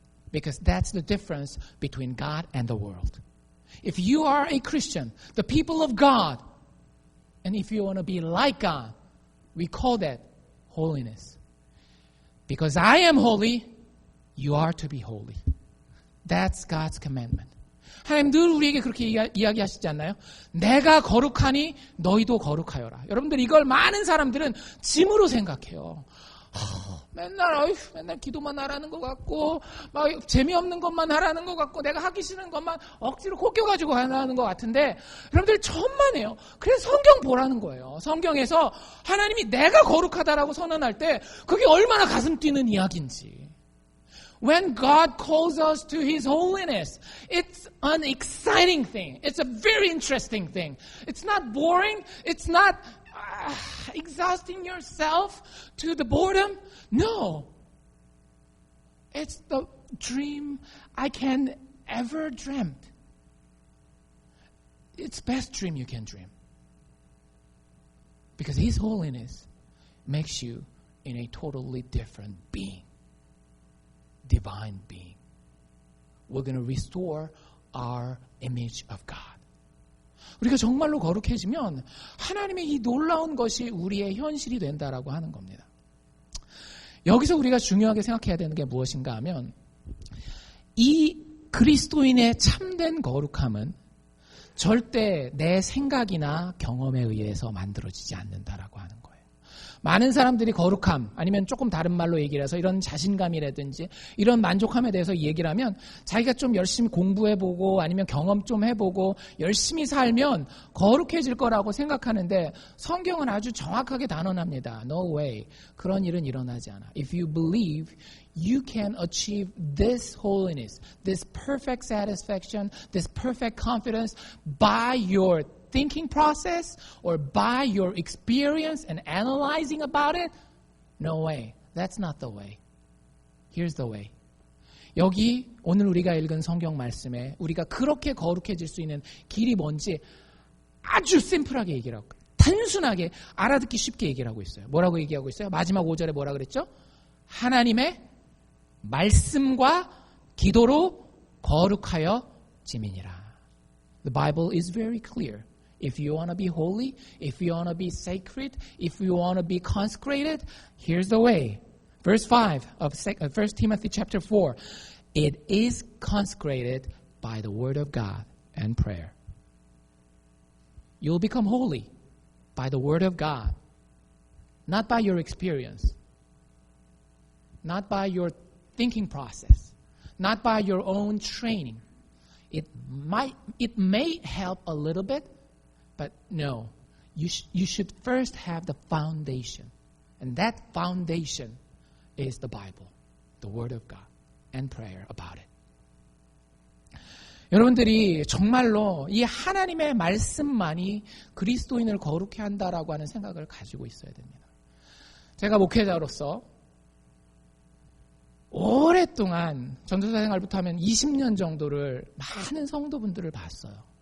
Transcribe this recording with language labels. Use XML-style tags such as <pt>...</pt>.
<en>Because that's the difference between God and the world. If you are a Christian, the people of God, and if you want to be like God, we call that holiness. Because I am holy, you are to be holy. That's God's commandment.</en> <ko>하나님 늘 우리에게 그렇게 이야기하시지 않나요? 내가 거룩하니 너희도 거룩하여라. 여러분들 이걸 많은 사람들은 짐으로 생각해요. 맨날 기도만 하라는 것 같고 막 재미없는 것만 하라는 것 같고 내가 하기 싫은 것만 억지로 꼽겨가지고 하라는 것 같은데 여러분들 천만에요. 그래서 성경 보라는 거예요. 성경에서 하나님이 내가 거룩하다라고 선언할 때 그게 얼마나 가슴 뛰는 이야기인지.</ko> <en>When God calls us to His holiness, it's an exciting thing. It's a very interesting thing. It's not boring. It's not exhausting yourself to the boredom. No. It's the dream I can ever dreamt. It's best dream you can dream. Because His holiness makes you in a totally different being. Divine being. We're going to restore our image of God.</en> <ko>우리가 정말로 거룩해지면 하나님의 이 놀라운 것이 우리의 현실이 된다라고 하는 겁니다. 여기서 우리가 중요하게 생각해야 되는 게 무엇인가 하면 이 그리스도인의 참된 거룩함은 절대 내 생각이나 경험에 의해서 만들어지지 않는다라고 하는 거예요. 많은 사람들이 거룩함 아니면 조금 다른 말로 얘기를 해서 이런 자신감이라든지 이런 만족함에 대해서 얘기를 하면 자기가 좀 열심히 공부해보고 아니면 경험 좀 해보고 열심히 살면 거룩해질 거라고 생각하는데 성경은 아주 정확하게 단언합니다.</ko> <en>No way.</en> <ko>그런 일은 일어나지 않아.</ko> <en>If you believe you can achieve this holiness, this perfect satisfaction, this perfect confidence by your thinking process or by your experience and analyzing about it? No way. That's not the way. Here's the way.</en> <ko>여기 오늘 우리가 읽은 성경 말씀에 우리가 그렇게 거룩해질 수 있는 길이 뭔지 아주 심플하게 얘기를 하고 단순하게 알아듣기 쉽게 얘기를 하고 있어요. 뭐라고 얘기하고 있어요? 마지막 5절에 뭐라 그랬죠? 하나님의 말씀과 기도로 거룩하여 지민이라.</ko> <en>The Bible is very clear. If you want to be holy, if you want to be sacred, if you want to be consecrated, here's the way. Verse 5 of 1 Timothy chapter 4. It is consecrated by the word of God and prayer. You'll become holy by the word of God, not by your experience, not by your thinking process, not by your own training. It may help a little bit, but no, you should first have the foundation. And that foundation is the Bible, the Word of God, and prayer about it.</en> <ko>여러분들이 정말로 이 하나님의 말씀만이 그리스도인을 거룩해 한다라고 하는 생각을 가지고 있어야 됩니다. 제가 목회자로서 오랫동안 전도사 생활부터 하면 20년 정도를 많은 성도분들을 봤어요.</ko>